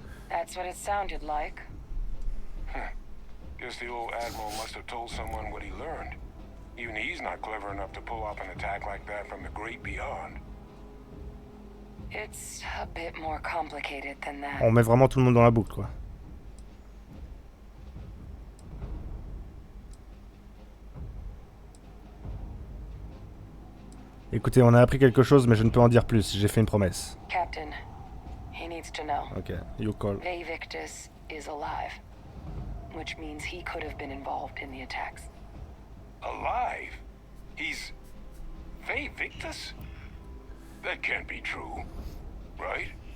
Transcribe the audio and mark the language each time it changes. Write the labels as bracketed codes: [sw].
[en] That's what it sounded like. Guess the old Admiral must have told someone what he learned. Even he's not clever enough to pull off an attack like that from the great beyond. It's a bit more complicated than that. [fr] On met vraiment tout le monde dans la boucle, quoi. Écoutez, on a appris quelque chose, mais je ne peux en dire plus. J'ai fait une promesse. [en] Captain, he needs to know. Ok, you call. Victus is alive, which means he could have been involved in the attacks. Alive? He's... Victus? That can't be true, right?